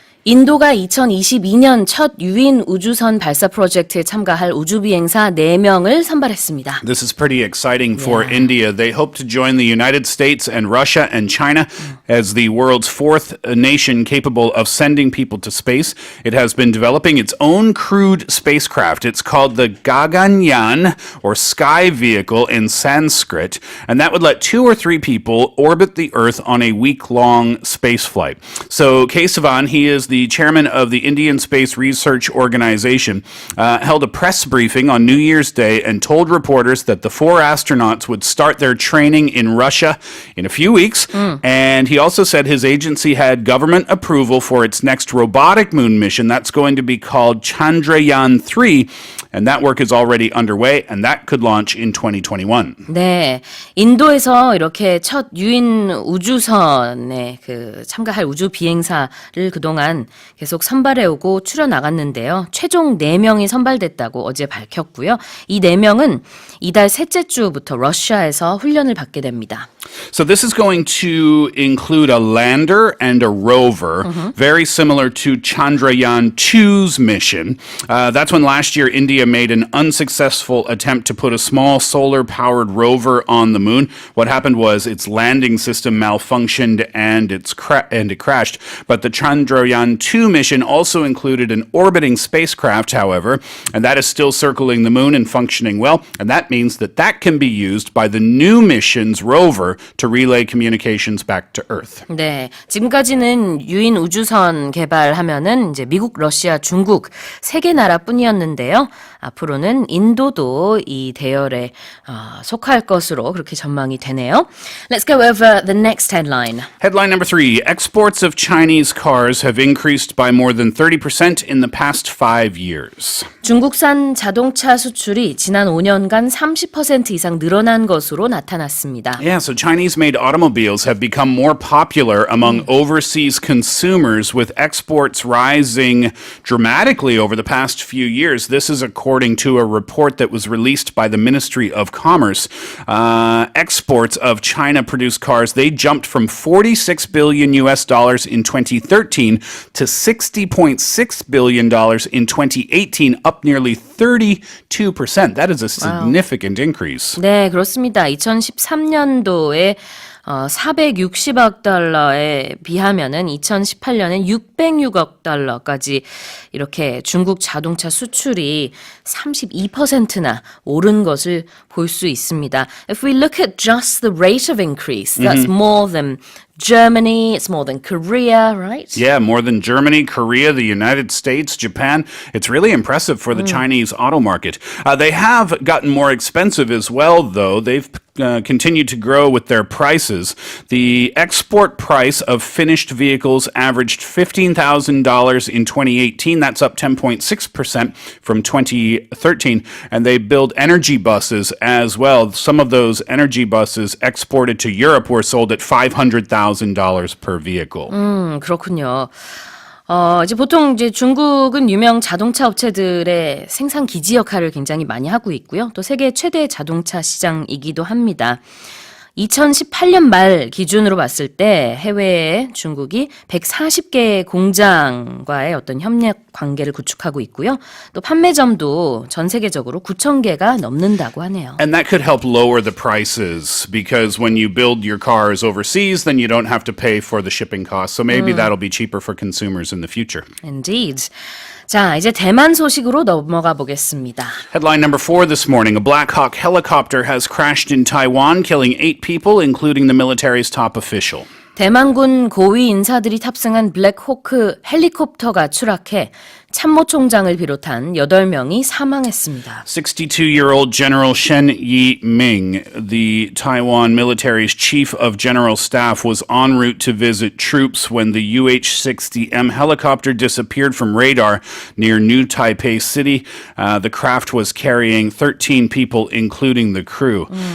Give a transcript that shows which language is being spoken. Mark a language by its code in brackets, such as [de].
[ko] 인도가 2022년 첫 유인 우주선 발사 프로젝트에 참가할 우주비행사 4명을 선발했습니다. [en] This is pretty exciting for India. They hope to join the United States and Russia and China as the world's 4th nation capable of sending people to space. It has been developing its own crewed spacecraft. It's called the Gaganyaan, or Sky Vehicle in Sanskrit, and that would let 2 or 3 people orbit the Earth on a week-long space flight. So Kesavan, he is the chairman of the Indian Space Research Organization, held a press briefing on New Year's Day and told reporters that the 4 astronauts would start their training in Russia in a few weeks. And he also said his agency had government approval for its next robotic moon mission. That's going to be called Chandrayaan-3. And that work is already underway, and that could launch in 2021. [ko] 네, 인도에서 이렇게 첫 유인 우주선에 참가할 우주 비행사를 그동안 계속 선발해오고 추려 나갔는데요. 최종 4명이 선발됐다고 어제 밝혔고요. 이 4명은 이달 셋째 주부터 러시아에서 훈련을 받게 됩니다. [en] So this is going to include a lander and a rover, very similar to Chandrayaan-2's mission. That's when last year India made an unsuccessful attempt to put a small solar-powered rover on the moon. What happened was its landing system malfunctioned and it crashed. But the Chandrayaan-2 mission also included an orbiting spacecraft, however, and that is still circling the moon and functioning well. And that means that that can be used by the new mission's rover to relay communications back to Earth. [ko] 네, 지금까지는 유인 우주선 개발하면은 이제 미국, 러시아, 중국 3개 나라뿐이었는데요. 앞으로는 인도도 이 대열에 속할 것으로 그렇게 전망이 되네요. [en] Let's go over the next headline. Headline number 3. Exports of Chinese cars have increased by more than 30% in the past 5 years. [ko] 중국산 자동차 수출이 지난 5년간 30% 이상 늘어난 것으로 나타났습니다. [en] Yeah, so Chinese-made automobiles have become more popular among overseas consumers, with exports rising dramatically over the past few years. This is according to a report that was released by the Ministry of Commerce. Exports of China-produced cars, they jumped from $46 billion in 2013 to $60.6 billion in 2018, up nearly 32%. That is a significant increase. [ko] 네, 그렇습니다. 2013년도에 460억 달러에 비하면은 2018년엔 606억 달러까지 이렇게 중국 자동차 수출이 32%나 오른 것을 볼 수 있습니다. [en] If we look at just the rate of increase, that's more than Germany, it's more than Korea, right? Yeah, more than Germany, Korea, the United States, Japan. It's really impressive for the Chinese auto market. They have gotten more expensive as well, though. They've continued to grow with their prices. The export price of finished vehicles averaged $15,000 in 2018. That's up 10.6% from 2013. And they build energy buses as well. Some of those energy buses exported to Europe were sold at $500,000 per vehicle. [ko] 그렇군요. 이제 보통 이제 중국은 유명 자동차 업체들의 생산 기지 역할을 굉장히 많이 하고 있고요. 또 세계 최대 자동차 시장이기도 합니다. 2018년 말 기준으로 봤을 때 해외에 중국이 140개의 공장과의 어떤 협력 관계를 구축하고 있고요. 또 판매점도 전 세계적으로 9,000개가 넘는다고 하네요. [en] And that could help lower the prices because when you build your cars overseas, then you don't have to pay for the shipping costs. So maybe that'll be cheaper for consumers in the future. Indeed. [ko] 자, 이제 대만 소식으로 넘어가 보겠습니다. [en] Headline number 4 this morning. A Black Hawk helicopter has crashed in Taiwan, killing 8 people, including the military's top official. [ko] 대만군 고위 인사들이 탑승한 블랙호크 헬리콥터가 추락해 참모총장을 비롯한 8명이 사망했습니다. [en] 62-year-old General Shen Yi-ming, the Taiwan military's chief of general staff, was en route to visit troops when the UH-60M helicopter disappeared from radar near New Taipei City. The craft was carrying 13 people, including the crew.